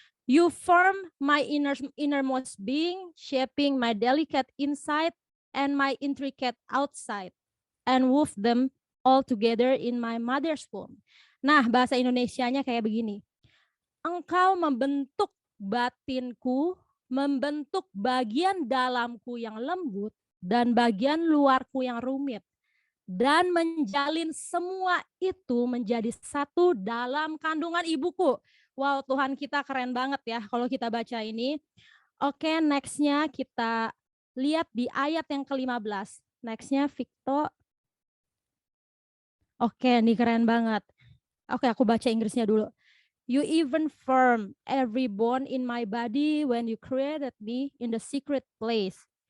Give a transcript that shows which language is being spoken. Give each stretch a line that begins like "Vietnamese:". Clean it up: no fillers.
English: You form my innermost being, shaping my delicate inside and my intricate outside, and wove them all together in my mother's womb.
Indonesian: Nah, bahasa Indonesianya kayak begini. Engkau membentuk batinku, membentuk bagian dalamku yang lembut dan bagian luarku yang rumit, dan menjalin semua itu menjadi satu dalam kandungan ibuku. Wow, Tuhan kita keren banget ya kalau kita baca ini. Oke, nextnya kita lihat di ayat yang ke-15. Nextnya Victo. Oke, ini keren banget. Oke, aku baca Inggrisnya dulu.
English: You even firm every bone in my body when you created me in the secret place.